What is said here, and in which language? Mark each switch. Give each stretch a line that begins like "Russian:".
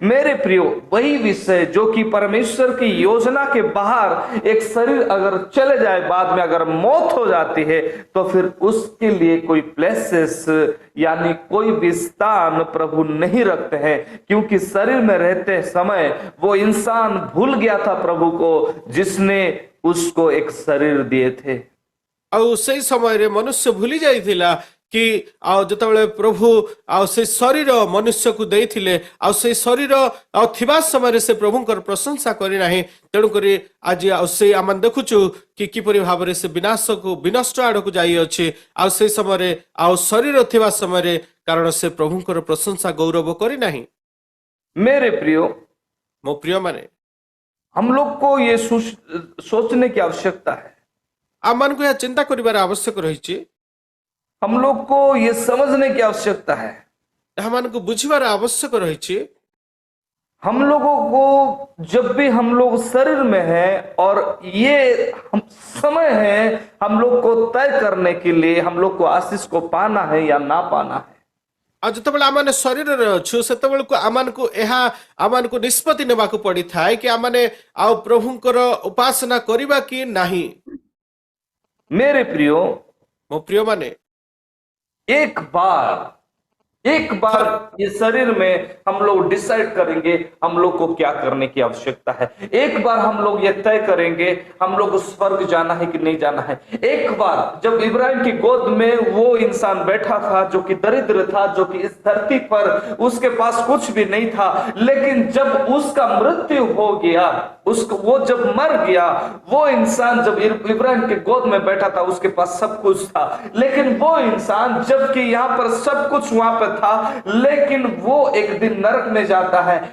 Hindi: मेरे प्रियो, वही विषय जो कि परमेश्वर की योजना के बाहर एक शरीर अगर चले जाए, बाद में अगर मौत हो जाती है, तो फिर उसके लिए कोई प्लेसेस यानी कोई भी स्थान प्रभु नहीं रखते हैं, क्योंकि शरीर में रहते समय वो इंसान भूल गया था प्रभु को, जिसने उसको एक शरीर दिए थे।
Odia: ଆଉ ସେଇ ସମୟରେ ମନୁଷ୍ୟ ଭୁଲି ଯାଇଥିଲା କି ଆଉ ଯେତେବେଳେ ପ୍ରଭୁ ଆଉ ସେ ଶରୀର ମନୁଷ୍ୟକୁ ଦେଇଥିଲେ, ଆଉ ସେଇ ଶରୀର ଆଉ ଥିବା ସମୟରେ ସେ ପ୍ରଭୁଙ୍କର ପ୍ରଶଂସା କରିନାହିଁ। ତେଣୁକରି ଆଜି ଆଉ ସେଇ ଆମେ ଦେଖୁଛୁ କି କିପରି ଭାବରେ ସେ ବିନଷ୍ଟ ଆଡକୁ ଯାଇଅଛି। ଆଉ ସେଇ ସମୟରେ ଆଉ ଶରୀର ଥିବା ସମୟରେ, କାରଣ ସେ ପ୍ରଭୁଙ୍କର ପ୍ରଶଂସା ଗୌରବ କରିନାହିଁ।
Hindi: मेरे प्रियो,
Odia: ମୋ ପ୍ରିୟମାନେ,
Hindi: हम लोग को ये सोचने की आवश्यकता है,
Odia: ଆମମାନଙ୍କୁ ଏହା ଚିନ୍ତା କରିବାର ଆବଶ୍ୟକ ରହିଛି,
Hindi: हम लोग को ये समझने की आवश्यकता है।
Odia: ଏହାମାନଙ୍କୁ ବୁଝିବାର ଆବଶ୍ୟକ ରହିଛି।
Hindi: हम लोगों को जब भी हम लोग शरीर में हैं और ये समय है हम लोग को तय करने के लिए, हम लोग को आशीष को पाना है या ना पाना है।
Odia: ଆଉ ଯେତେବେଳେ ଆମେ ଶରୀରରେ ଅଛୁ, ସେତେବେଳକୁ ଆମମାନଙ୍କୁ ନିଷ୍ପତ୍ତି ନେବାକୁ ପଡିଥାଏ କି ଆମେ ଆଉ ପ୍ରଭୁଙ୍କର ଉପାସନା କରିବା କି ନାହିଁ।
Hindi: मेरे प्रियो,
Odia: ମୋ ପ୍ରିୟମାନେ,
Hindi: एक बार ये शरीर में हम लोग डिसाइड करेंगे हम लोग को क्या करने की आवश्यकता है। एक बार हम लोग ये तय करेंगे हम लोग को स्वर्ग जाना है कि नहीं जाना है। एक बार जब इब्राहिम की गोद में वो इंसान बैठा था जो कि दरिद्र था, जो कि इस धरती पर उसके पास कुछ भी नहीं था, लेकिन जब उसका मृत्यु हो गया, वो जब मर गया, वो इंसान जब इब्राहिम के गोद में बैठा था उसके पास सब कुछ था, लेकिन वो इंसान जबकि यहाँ पर सब कुछ वहां पर था, लेकिन वो एक दिन नरक में जाता है।